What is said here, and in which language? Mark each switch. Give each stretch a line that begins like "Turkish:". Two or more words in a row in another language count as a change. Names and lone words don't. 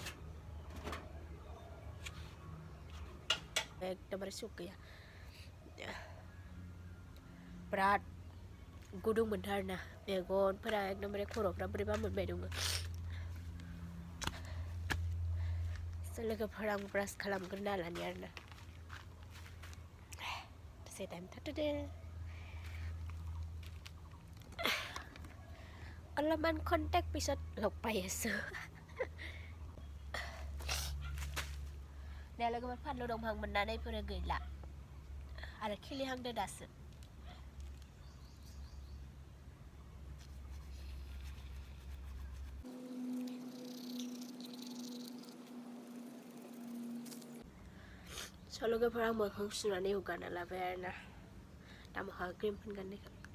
Bodo: एकदमबारे सुख गैया बिराद गुदुं मोनथार आरोना मेगनफोरा एकदमबारे खर'फ्रा बोरैबा मोनबाय दङ लोगोफोर आं ब्रास खालामग्रोना लानि आरोना दसे टाइम थाथ'दो
Assamese: অলপমান কণ্টেক্ট পিছত লগ পাই আছোঁ
Bodo: दे लोगोफोर फानलु दंफां मोननानै फोरो गैला आरो खिलिहांदो दासो लोगोफोर आं मोखां सुनानै हुगारना लाबाय आरोना दा मोखाङा क्रिम फोनगोन